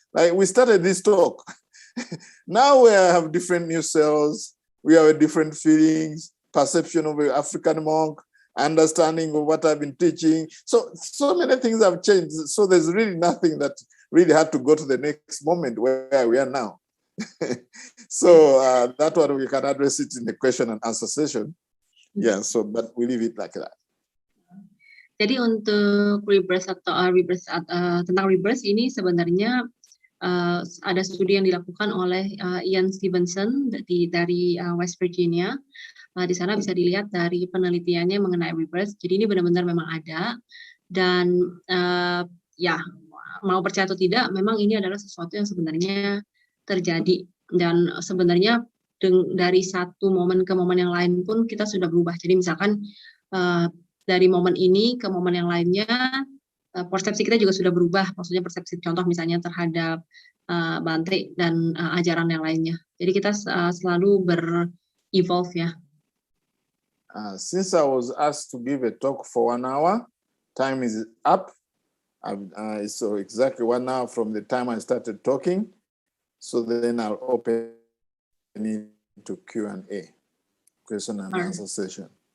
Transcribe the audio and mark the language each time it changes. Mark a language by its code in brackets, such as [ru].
[en] Like we started this talk. Now we have different new cells, we have different feelings, perception of an African monk, understanding of what I've been teaching. So many things have changed. So there's really nothing that really had to go to the next moment where we are now. So that's what we can address it in the question and answer session. Yeah, so but we leave it like that. [id] Jadi untuk rebirth atau tentang rebirth ini sebenarnya ada studi yang dilakukan oleh Ian Stevenson dari West Virginia. Di sana bisa dilihat dari penelitiannya mengenai rebirth. Jadi ini benar-benar memang ada dan ya mau percaya atau tidak, memang ini adalah sesuatu yang sebenarnya terjadi dan sebenarnya dari satu momen ke momen yang lain pun kita sudah berubah. Jadi misalkan dari momen ini ke momen yang lainnya, persepsi kita juga sudah berubah. Maksudnya persepsi contoh misalnya terhadap Bante dan ajaran yang lainnya. Jadi kita selalu ber-evolve ya. [en] Since I was asked to give a talk for 1 hour, time is up. So exactly 1 hour from the time I started talking. So then I'll open it to Q&A, question and answer session.